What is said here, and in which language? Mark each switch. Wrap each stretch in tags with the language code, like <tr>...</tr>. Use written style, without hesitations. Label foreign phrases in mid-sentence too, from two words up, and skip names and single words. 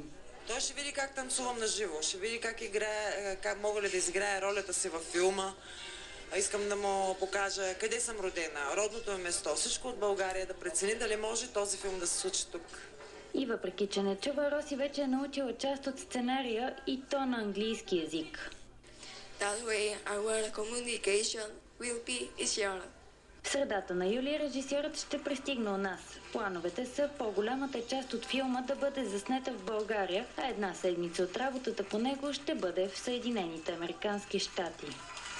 <bg>Той ще види как танцувам на живо, ще види как мога ли да изиграя ролята си във филма. Искам да му покажа къде съм родена, родното ми место, всичко от България, да прецени дали може този филм да се случи тук. И въпреки, че не чува, Роси вече е научила част от сценария и то на английски език.</bg> <en>That way our communication will be easier.</en> <bg>В средата на юли режисьорът ще пристигне у нас. Плановете са по-голямата част от филма да бъде заснета в България, а една седмица от работата по него ще бъде в Съединените американски щати.</bg>